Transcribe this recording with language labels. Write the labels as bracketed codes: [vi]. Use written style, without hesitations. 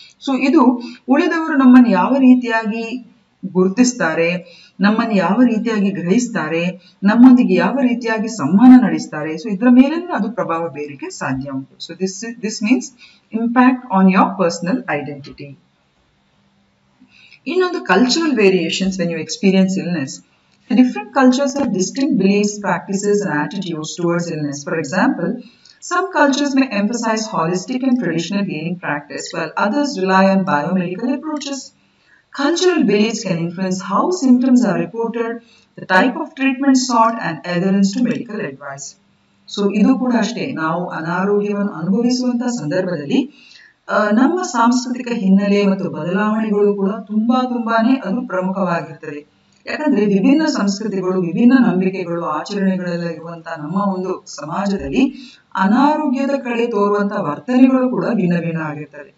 [kn] So ಇದು ಉಳಿದವರು ನಮ್ಮನ್ನು ಯಾವ ರೀತಿಯಾಗಿ ಗುರುತಿಸ್ತಾರೆ, ನಮ್ಮನ್ನು ಯಾವ ರೀತಿಯಾಗಿ ಗ್ರಹಿಸ್ತಾರೆ, ನಮ್ಮೊಂದಿಗೆ ಯಾವ ರೀತಿಯಾಗಿ ಸಂವಹನ ನಡೆಸ್ತಾರೆ, ಸೊ ಇದರ ಮೇಲೆ ಅದು ಪ್ರಭಾವ ಬೀರಲಿಕ್ಕೆ ಸಾಧ್ಯ ಉಂಟು. [en] So this means impact on your personal identity. [kn] ಇನ್ನೊಂದು [en] cultural variations when you experience illness. The different cultures have distinct beliefs, practices and attitudes towards illness. For example, some cultures may emphasize holistic and traditional healing practice, while others rely on biomedical approaches. Cultural beliefs can influence how symptoms are reported, the type of treatment sought and adherence to medical advice. [kn] So ಇದು ಕೂಡ ಅಷ್ಟೇ, ನಾವು ಅನಾರೋಗ್ಯವನ್ನು ಅನುಭವಿಸುವಂತಹ ಸಂದರ್ಭದಲ್ಲಿ ನಮ್ಮ ಸಾಂಸ್ಕೃತಿಕ ಹಿನ್ನೆಲೆ ಮತ್ತು ಬದಲಾವಣೆಗಳು ಕೂಡ ತುಂಬಾನೇ ಅದು ಪ್ರಮುಖವಾಗಿರ್ತದೆ. ಯಾಕಂದ್ರೆ ವಿಭಿನ್ನ ಸಂಸ್ಕೃತಿಗಳು, ವಿಭಿನ್ನ ನಂಬಿಕೆಗಳು, ಆಚರಣೆಗಳೆಲ್ಲ ಇರುವಂತಹ ನಮ್ಮ ಒಂದು ಸಮಾಜದಲ್ಲಿ ಅನಾರೋಗ್ಯದ ಕಡೆ ತೋರುವಂತಹ ವರ್ತನೆಗಳು ಕೂಡ ಭಿನ್ನ ಭಿನ್ನ ಆಗಿರ್ತದೆ.